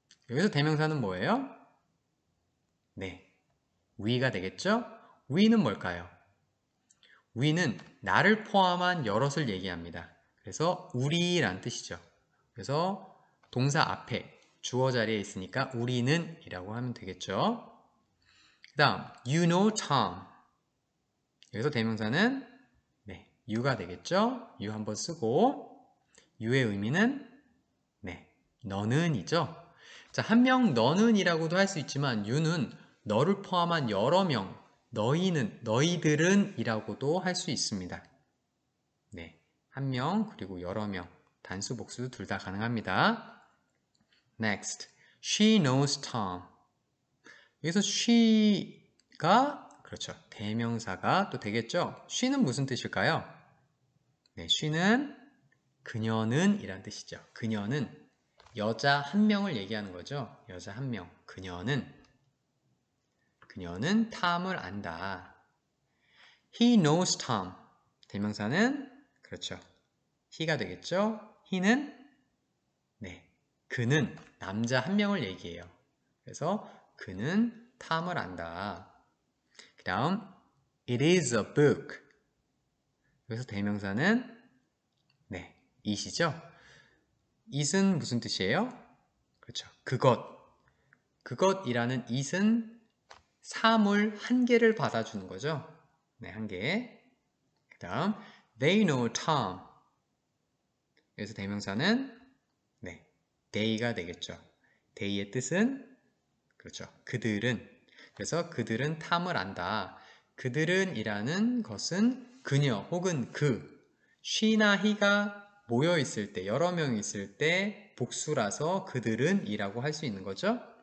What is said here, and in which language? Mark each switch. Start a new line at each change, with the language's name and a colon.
Korean: 여기서 대명사는 뭐예요? 네, we가 되겠죠? we는 뭘까요? we는 나를 포함한 여럿을 얘기합니다. 그래서 우리란 뜻이죠. 그래서 동사 앞에 주어 자리에 있으니까 우리는 이라고 하면 되겠죠. 그 다음
English: you know Tom.
Korean: 여기서 대명사는 네, you가 되겠죠. you 한번 쓰고 you의 의미는 네, 너는 이죠. 자, 한 명 너는 이라고도 할 수 있지만 you는 너를 포함한 여러 명, 너희는, 너희들은 이라고도 할 수 있습니다. 네, 한 명 그리고 여러 명, 단수 복수 둘 다 가능합니다.
English: Next, she knows Tom.
Korean: 여기서 she가 그렇죠. 대명사가 또 되겠죠. she는 무슨 뜻일까요? 네, she는 그녀는 이란 뜻이죠. 그녀는 여자 한 명을 얘기하는 거죠. 여자 한 명. 그녀는 탐을 안다.
English: He knows Tom.
Korean: 대명사는 그렇죠. he가 되겠죠. he는 네, 그는 남자 한 명을 얘기해요. 그래서 그는 탐을 안다. 그 다음
English: It is a book.
Korean: 여기서 대명사는 네, it이죠. it은 무슨 뜻이에요? 그렇죠. 그것이라는 it은 사물 한 개를 받아주는 거죠. 네, 한 개. 그 다음
English: They know Tom.
Korean: 여기서 대명사는 네, they가 되겠죠. they의 뜻은 그렇죠. 그들은. 그래서 그들은 탐을 안다. 그들은 이라는 것은 그녀 혹은 그 she나 he가 모여 있을 때, 여러 명 있을 때 복수라서 그들은 이라고 할 수 있는 거죠.